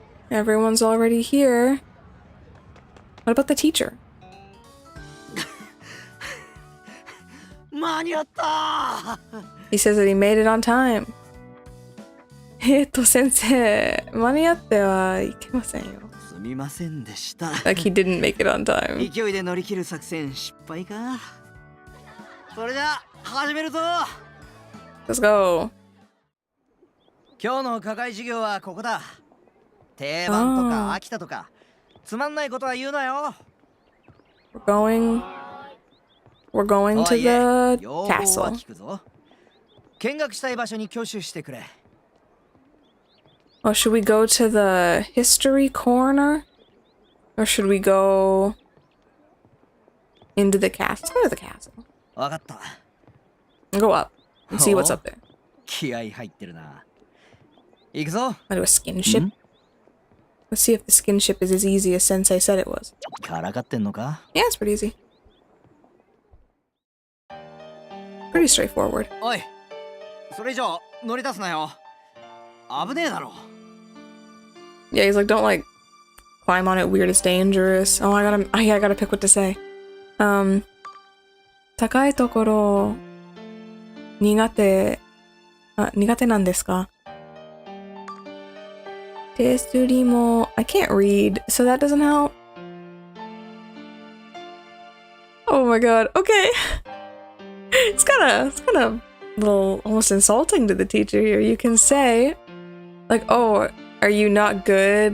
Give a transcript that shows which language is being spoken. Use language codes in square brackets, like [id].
[en] Everyone's already here. What about the teacher? [ja] 間に合った。 [en] He says that he made it on time. [ja] 先生、間に合ってはいけませんよ。すみませんでした。 [en] Like he didn't make it on time. [ja] 勢いで乗り切る作戦失敗か。それじゃ始めるぞ。 [en] Let's go. [ja] 今日の課外授業はここだ。定番とか飽きたとかつまんないことは言うなよ。 [en] We're going to the castle. [ja] 聞くぞ。見学したい場所に挙手してくれ。 [en] Oh, should we go to the history corner? Or should we go into the castle? Let's go to the castle. [ja] わかった。 [en] Go up and see what's up there. [ja] 気合入ってるな。行くぞ。 [en] I'll do a skin ship. Let's see if the skin ship is as easy as Sensei said it was. [ja] からかってんのか？ [en] Yeah, it's pretty easy. Pretty straightforward. [ja] おい、それ以上乗り出すなよ。危ねえだろ。 [en] Yeah, he's like, don't like climb on it weird, it's dangerous. Oh, I gotta pick what to say. [ja] 高いところ苦手なんですか？手すりも [en] I can't read, so that doesn't help. Oh my god, okay. It's kind of a little almost insulting to the teacher here. You can say, like, oh, are you not good?